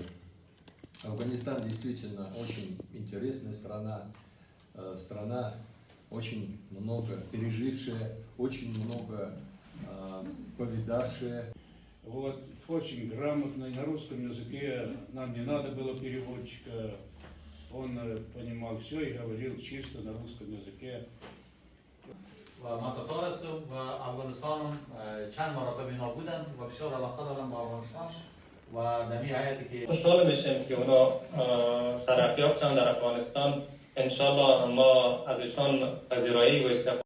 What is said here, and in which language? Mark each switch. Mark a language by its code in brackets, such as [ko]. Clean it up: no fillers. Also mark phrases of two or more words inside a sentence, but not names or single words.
[ru] Афганистан действительно очень интересная страна, страна очень много пережившая, очень много повидавшая. Вот, очень грамотный, на русском языке, нам не надо было переводчика, он понимал все и говорил чисто на русском языке. [tg] من تطارس و افغانستان چند مراتب اینا بودن و بسیار علاقه دارم به افغانستان و در این حیاتی که خوشحال میشیم که اونا ترقی یافتن در افغانستان. انشالله ما از ایشان پذیرایی و استفاده